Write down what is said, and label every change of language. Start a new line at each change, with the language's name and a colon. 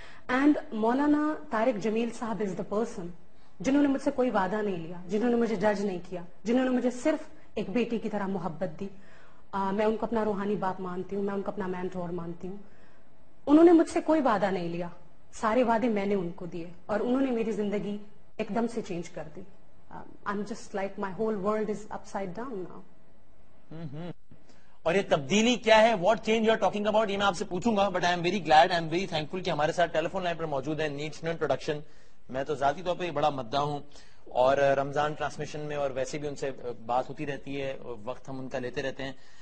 English: and
Urdu: مولانا طارق جمیل صاحب
English: is the person
Urdu: جنہوں نے مجھ سے کوئی وعدہ نہیں لیا, جنہوں نے مجھے جج نہیں کیا, جنہوں نے مجھے صرف ایک بیٹی کی طرح محبت دی. میں ان کو اپنا روحانی باپ مانتی ہوں, میں ان کو اپنا مینٹور مانتی ہوں. انہوں نے مجھ سے کوئی وعدہ نہیں لیا, سارے وعدے میں نے ان کو دیے, اور انہوں نے میری زندگی ایک دم سے چینج کر دی.
English: I'm just like my whole world is upside down now.
Urdu: اور یہ تبدیلی کیا ہے,
English: what change you are talking about,
Urdu: یہ میں آپ سے پوچھوں گا,
English: but I am very glad, I am very thankful
Urdu: کہ ہمارے ساتھ ٹیلی فون لائن پر موجود ہیں
English: Needs no introduction.
Urdu: میں تو ذاتی طور پہ بڑا مداح ہوں, اور رمضان ٹرانسمیشن میں اور ویسے بھی ان سے بات ہوتی رہتی ہے, وقت ہم ان کا لیتے رہتے ہیں.